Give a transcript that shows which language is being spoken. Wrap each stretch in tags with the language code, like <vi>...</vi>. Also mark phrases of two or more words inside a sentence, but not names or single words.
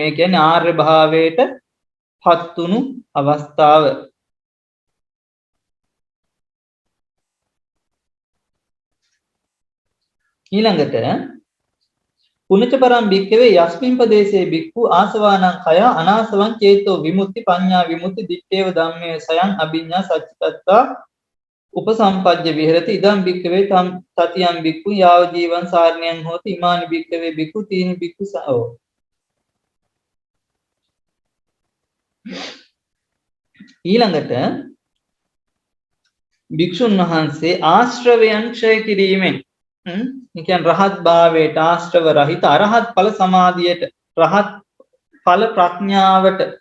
<si>ඒ කියන්නේ ආර්ය භාවයට පත්තුණු අවස්ථාව.</si> <pi>ඊළඟට පුනච පරම් භික්ඛවේ යස්මින් පදේසේ භික්ඛු ආසවානං කය අනාසවං චේතෝ විමුක්ති පඤ්ඤා විමුක්ති දිත්තේව ධම්මේ සයං අභිඤ්ඤා සච්චිතත්තා උපසම්පජ්ජ විහෙරති ඉදං භික්ඛවේ තතියං භික්ඛු යාව ජීවං සාරණ්‍යං හෝති ඉමානි භික්ඛවේ භික්ඛු තීනි භික්ඛු සෝ.</pi> <si>ඊළඟට භික්ෂුන් වහන්සේ ආශ්‍රවයන් ක්ෂය කිරීමෙන් කියන්නේ රහත් භාවයට ආශ්‍රව රහිත අරහත් ඵල සමාධියට රහත් ඵල ප්‍රඥාවට</si>